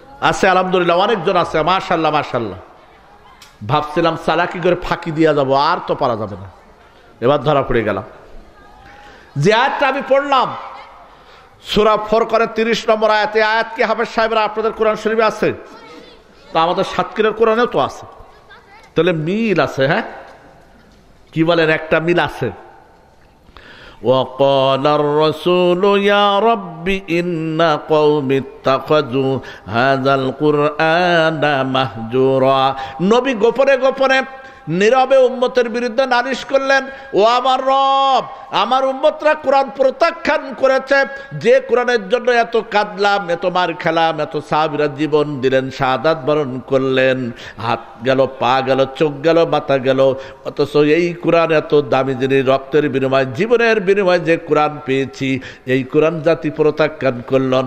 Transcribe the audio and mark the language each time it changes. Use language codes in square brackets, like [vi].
[bn] আছে আলহামদুলিল্লাহ, অনেকজন আছে, মাশাআল্লাহ মাশাআল্লাহ। ভাবছিলাম চালাকি করে ফাঁকি দিয়া যাব, আর তো পারা যাবে না, এবার ধরা পড়ে গেলাম। যে আয়াতটা আমি পড়লাম সূরা ফুরকানের 30 নম্বর আয়াতে, আয়াত কি হাফেজ সাহেবরা আপনাদের কোরআন শরীফে আছে? তো আমাদের সাতক্ষীরার কোরআনেও তো আছে, তাহলে মিল আছে। হ্যাঁ, কি বলেন? একটা মিল আছে। [ar] وقال الرسول يا رب إن قومي اتخذوا هذا القرآن مهجورا। [bn] নবী গোপনে গোপনে নীরবে উম্মতের বিরুদ্ধে নালিশ করলেন, ও আমার রব, আমার উম্মতরা কোরআন প্রত্যাখ্যান করেছে। যে কোরআনের জন্য এত কাঁদলাম, এত মার খেলাম, এত সাহাবীরা জীবন দিলেন, শাহাদাত বরণ করলেন, হাত গেল, পা গেল, চোখ গেল, মাথা গেল, অথচ এই কোরআন এত দামি জিনিস, রক্তের বিনিময়, জীবনের বিনিময় যে কোরআন পেয়েছি, এই কোরআন জাতি প্রত্যাখ্যান করলো।